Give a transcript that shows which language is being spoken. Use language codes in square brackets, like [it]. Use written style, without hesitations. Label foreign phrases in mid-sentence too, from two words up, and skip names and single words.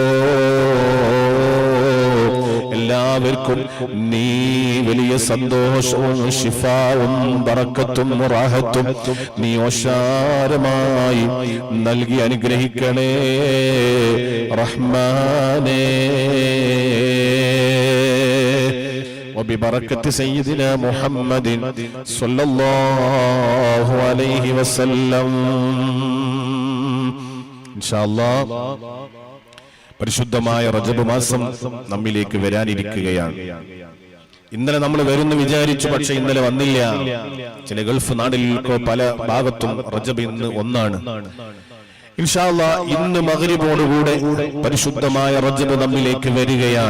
[ml] എല്ലാവർക്കും നീ വലിയ സന്തോഷവും ശിഫാവും ബറക്കത്തും റാഹത്തും നീ ഓശാരമായി നൽകി അനുഗ്രഹിക്കണേ റഹ്മാനേ. [ar] وببركة سيدنا محمد صلى الله عليه وسلم إن شاء الله. [ml] പരിശുദ്ധമായ റജബ് മാസം നമ്മിലേക്ക് വരാനിരിക്കുകയാണ്. ഇന്നലെ നമ്മൾ വരുന്നു വിചാരിച്ചു, പക്ഷെ ഇന്നലെ വന്നില്ല. ചില ഗൾഫ് നാടുകളിലൊക്കെ പല ഭാഗത്തും റജബ് ഇന്ന് 1 [ar] إن شاء الله [ml] ഇന്ന് മഗ്രിബോടുകൂടെ പരിശുദ്ധമായ റജബ് നമ്മിലേക്ക് വരികയാണ്.